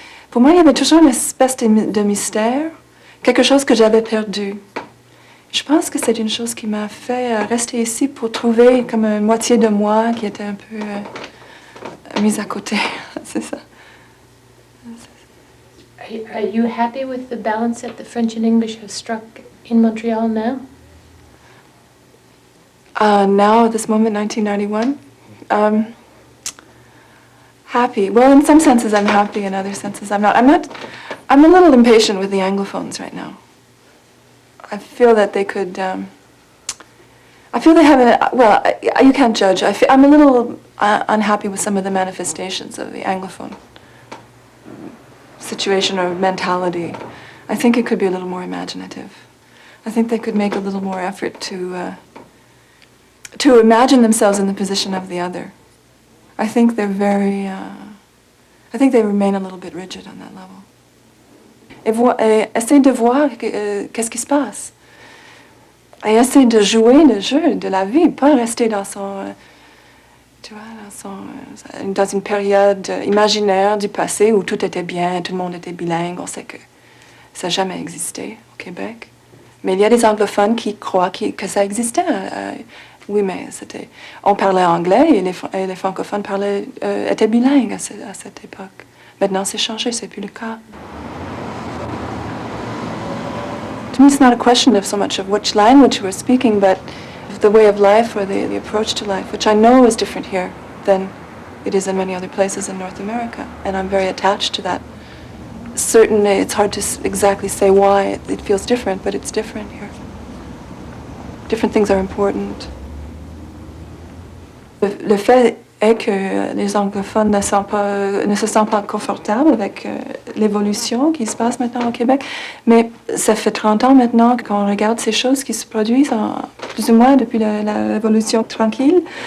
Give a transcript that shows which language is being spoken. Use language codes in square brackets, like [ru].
[fr] Pour moi, il y avait toujours une espèce de mystère, quelque chose que j'avais perdu. Je pense que c'est une chose qui m'a fait rester ici pour trouver comme une moitié de moi qui était un peu mise à côté. C'est ça. [en] Are you happy with the balance that the French and English have struck in Montreal now? Now, at this moment, 1991, happy. Well, in some senses, I'm happy. In other senses, I'm not. I'm a little impatient with the Anglophones right now. I feel that they could. I feel they haven't. Well, you can't judge. I'm a little unhappy with some of the manifestations of the Anglophone situation or mentality. I think it could be a little more imaginative. I think they could make a little more effort to imagine themselves in the position of the other. I think they're very, I think they remain a little bit rigid on that level. [fr] Et essayer de voir qu'est-ce qui se passe. Et essayer de jouer le jeu de la vie, pas rester dans son, tu vois, dans une période imaginaire du passé où tout était bien, tout le monde était bilingue. On sait que ça n'a jamais existé au Québec. Mais il y a des anglophones qui croient que ça existait. Oui, mais on parlait anglais et les francophones étaient bilingues à cette époque. Maintenant, c'est changé, c'est plus le cas. [en] To me, it's not a question of so much of which language we're speaking, but of the way of life or the approach to life, which I know is different here than it is in many other places in North America. And I'm very attached to that. Certainly, it's hard to exactly say why it feels different, but it's different here. Different things are important. [fr] Le fait est que les anglophones ne se sentent pas confortables avec l'évolution qui se passe maintenant au Québec. Mais ça fait 30 ans maintenant qu'on regarde ces choses qui se produisent plus ou moins depuis l'évolution tranquille.